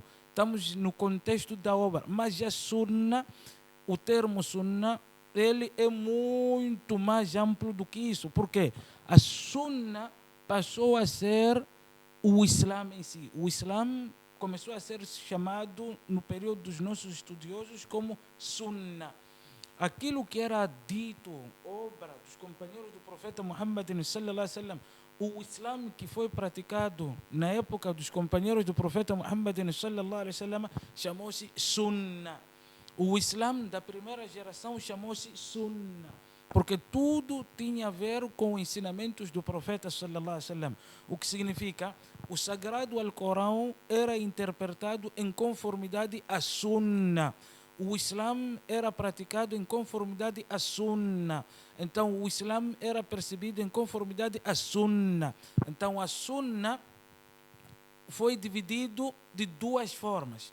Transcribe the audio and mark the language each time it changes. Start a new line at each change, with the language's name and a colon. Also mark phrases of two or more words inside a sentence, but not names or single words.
Portuguese: Estamos no contexto da obra, mas a Sunnah, o termo Sunnah, ele é muito mais amplo do que isso, porque a Sunnah passou a ser o Islã em si. O Islã começou a ser chamado no período dos nossos estudiosos como Sunnah. Aquilo que era dito, obra dos companheiros do profeta Muhammad
Arabic: صلى الله عليه وسلم,
Portuguese: o Islã que foi praticado na época dos companheiros do profeta Muhammad
Arabic: صلى الله عليه وسلم
Portuguese: chamou-se Sunnah. O Islã da primeira geração chamou-se Sunnah. porque tudo tinha a ver com ensinamentos do profeta
Arabic: صلى الله عليه وسلم,
Portuguese: o que significa o sagrado Alcorão era interpretado em conformidade à Sunna. O Islã era praticado em conformidade à Sunna. Então, o Islã era percebido em conformidade à Sunna. Então, a Sunna foi dividido de duas formas.